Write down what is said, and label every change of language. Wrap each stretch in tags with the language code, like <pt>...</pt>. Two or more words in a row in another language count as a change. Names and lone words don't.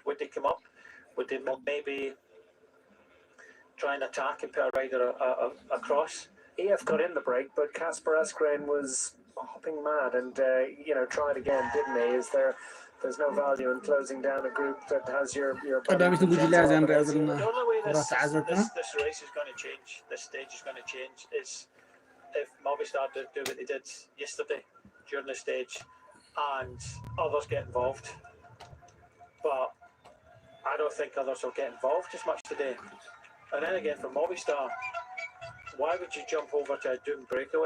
<en>Would they come up? Would they maybe try and attack and put a rider across? EF got in the break, but Kasper Asgreen was hopping mad and tried again, didn't he? There's no value in closing down a group that has your</en> <ti>ቀዳሚት ጉጅለ እዚያ ንሪኣ ዘለና</ti> <en>The only way</en> <ti>ኩራት ተዓዘብትና</ti> <en>this race is going to change, this stage is going to change, is if Movistar do what they did yesterday during the stage and others get involved. But I don't think others will get involved as much today. And then again, for Movistar, why would you jump over to a doomed breakaway?</en>